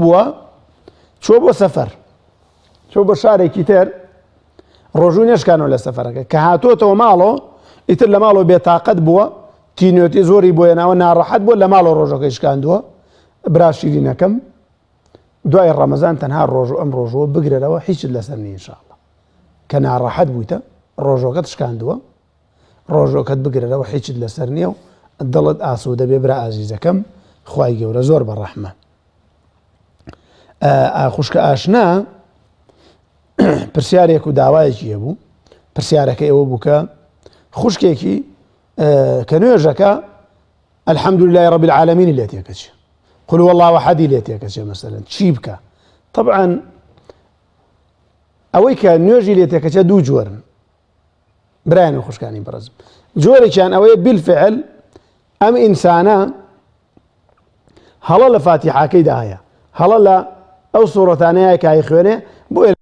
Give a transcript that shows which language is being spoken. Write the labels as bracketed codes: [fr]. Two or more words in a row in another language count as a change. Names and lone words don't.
[ckb] بووە چۆ بۆ سەفەر چۆ بۆ شارێکی تر ڕۆژوو نێشکانەوە لە سەفەرەکە کە هاتۆتەوە ماڵەوە ئیتر لە ماڵەوە بێتاقەت بووە تینوێتی زۆری بۆ هێناوە ناڕەحەت بووە لە ماڵەوە ڕۆژەکەی شکاندووە برا شیرینەکەم دوای ڕەمەزان تەنها ڕۆژوو ئەم ڕۆژوە بگرێرەوە هیچت لەسەر نیە ئینشاءالله کە ناڕەحەت بوویتە ڕۆژۆکەت شکاندووە ڕۆژۆکەت بگرێرەوە هیچت لەسەر نییە و دڵت ئاسوودە بێ برا ئازیزەکەم خوای گەورە زۆر بەڕەحمە خوشکە ئاشنا پرسیارێک و داوایەکی هەبوو پرسیارەکە ئەوە بوو کە خوشکێکی کە نوێژەکە [ar] الحەمدوللای رب العالمینی [ckb] لێ تێکەچێ [ar] قل هو الله احد [ckb] لێ تێکەچێ مەسەلەن چی بکە طبعا ئەوەی کە نوێژی لێ تێکەچێ دوو جۆرن برایان و خوشکانی بەڕێزم جۆرێکیان ئەوەیە بالفعل ئەم ئینسانە هەڵە لە فاتیحاکەیدا هەیە هەڵە لە ئەو سوورەتانەیە کە خوێنێ بۆ